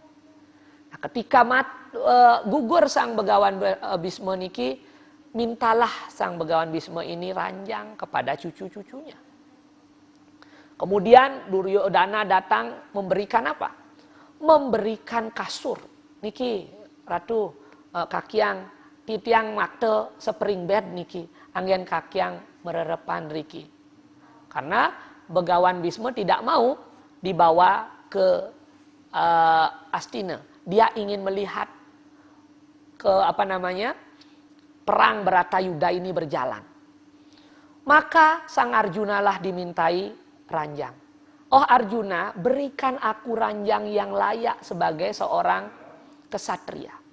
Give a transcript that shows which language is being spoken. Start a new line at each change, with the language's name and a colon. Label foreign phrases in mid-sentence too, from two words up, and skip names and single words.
Indonesian: Nah, ketika gugur Sang Begawan Bisma niki, mintalah Sang Begawan Bisma ini ranjang kepada cucu-cucunya. Kemudian Duryodana datang memberikan apa? Memberikan kasur.
Balinese: Niki Ratu kakiang titiang makte
English: spring bed
Balinese: niki anggen kakiang mererepan riki.
Indonesian: Karena Begawan Bisma tidak mau dibawa ke Astina. Dia ingin melihat perang Bharatayuddha ini berjalan. Maka Sang Arjuna lah dimintai ranjang. Oh Arjuna, berikan aku ranjang yang layak sebagai seorang kesatria.